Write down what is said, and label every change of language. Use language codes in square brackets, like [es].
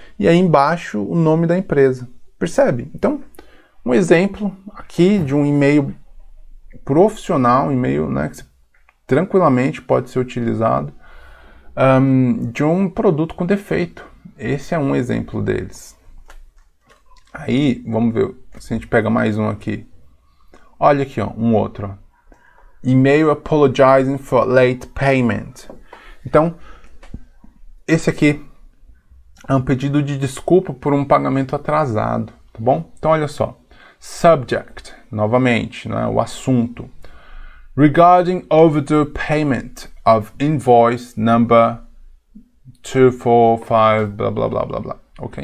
[pt] E aí embaixo o nome da empresa, percebe? Então, um exemplo aqui de um e-mail profissional, um e-mail, né, que tranquilamente pode ser utilizado de um produto com defeito. Esse é um exemplo deles. Aí, vamos ver se a gente pega mais um aqui. Olha aqui, ó, um outro. Ó. [en] E-mail apologizing for late payment. [pt] Então, esse aqui é um pedido de desculpa por um pagamento atrasado, tá bom? Então, olha só. Subject, novamente, né, o assunto. [en] Regarding overdue payment of invoice number 245, blá, blá, blá, blá, blá. Ok?